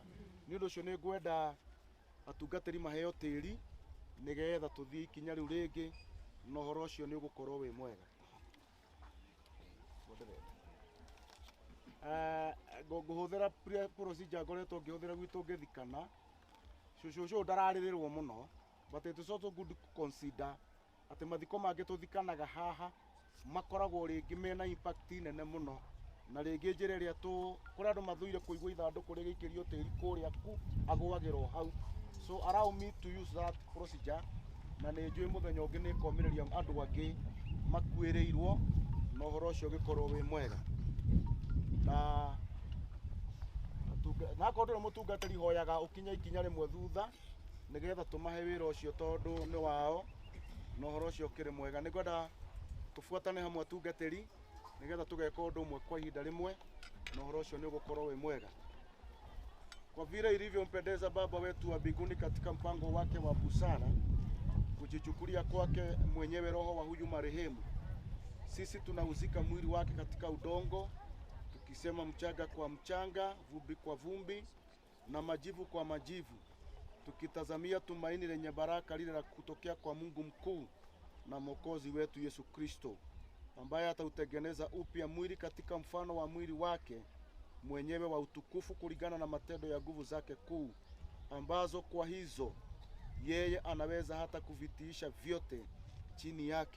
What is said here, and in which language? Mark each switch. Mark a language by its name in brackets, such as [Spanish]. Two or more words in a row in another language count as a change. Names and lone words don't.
[Kikuyu] Nĩ ũndũ ũcio nĩ ngwenda atungatĩri maheo tĩri nĩgetha tũthiĩ ikinya rĩu rĩngĩ, na ũhoro ũcio nĩ ũgũkorwo wĩ mwega. Ngũhũthĩra procedure ngoretwo ngĩhũthĩra gwitũ ngĩthikana. Cũcũ ndararĩrĩrwo mũno, [English] but it is also good to consider [Kikuyu] atĩ mathiko mangĩ tũthikanaga haha makoragwo rĩngĩ mena impact nene mũno, na rĩngĩ njĩra ĩrĩa kũrĩ andũ mathũire kũigua ithandũkũ rĩgĩikĩrio tĩri kũrĩa ku agwagĩrwo hau. [English] So allow me to use that procedure, [Kikuyu] na nĩ njũĩ mũthenya ũngĩ nĩ komĩrĩria andũ angĩ makuĩrĩirwo na ũhoro ũcio ũgĩkorwo wĩ mwega. Na akorwo ndũrĩ mũtungatĩri hoyaga ũkinya ikinya rĩmwe thutha nĩgetha tũmahe wĩra ũcio tondũ nĩ wao na ũhoro ũcio ũkĩrĩ mwega. Nĩ ngwenda tũbuatane hamwe atungatĩri nĩgetha tũgeka ũndũ ũmwe kwa ihinda rĩmwe na ũhoro ũcio nĩ ũgũkorwo wĩ mwega. [Swahili] Kwa vile ilivyompendeza Baba wetu wa mbinguni katika mpango wake wa busara kujichukulia kwake mwenyewe roho wa huyu marehemu, sisi tunahusika mwili wake katika udongo, tukisema mchanga kwa mchanga, vumbi kwa vumbi na majivu kwa majivu, tukitazamia tumaini lenye baraka lile la kutokea kwa Mungu mkuu na Mwokozi wetu Yesu Kristo, ambaye atautengeneza upya mwili katika mfano wa mwili wake mwenyewe wa utukufu kulingana na matendo ya nguvu zake kuu, ambazo kwa hizo yeye anaweza hata kuvitiisha vyote chini yake.